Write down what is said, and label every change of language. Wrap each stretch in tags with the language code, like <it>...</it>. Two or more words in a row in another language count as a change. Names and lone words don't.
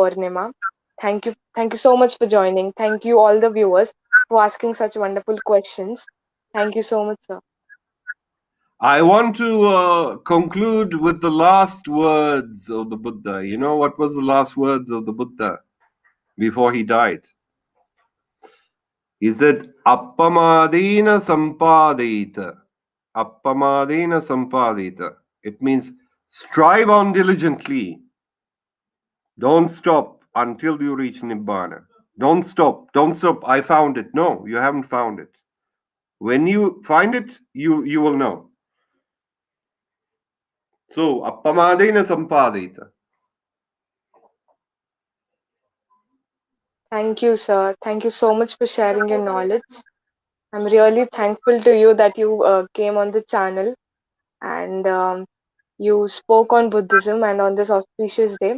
<en>Thank you so much for joining. Thank you, all the viewers, for asking such wonderful questions. Thank you so much, sir. I want to conclude with the last words of the Buddha. You know what was the last words of the Buddha before he died? He said,</en> <pi>Appamadina sampadita. Appamadina sampadita.</pi> <en>It means strive on diligently. Don't stop until you reach Nibbana. Don't stop. Don't stop. I found it. No, you haven't found it. When you find it, you will know. So,</en> <pi>appamadena sampadita.</pi> <en>Thank you, sir. Thank you so much for sharing your knowledge. I'm really thankful to you that you came on the channel and you spoke on Buddhism and on this auspicious day.</en>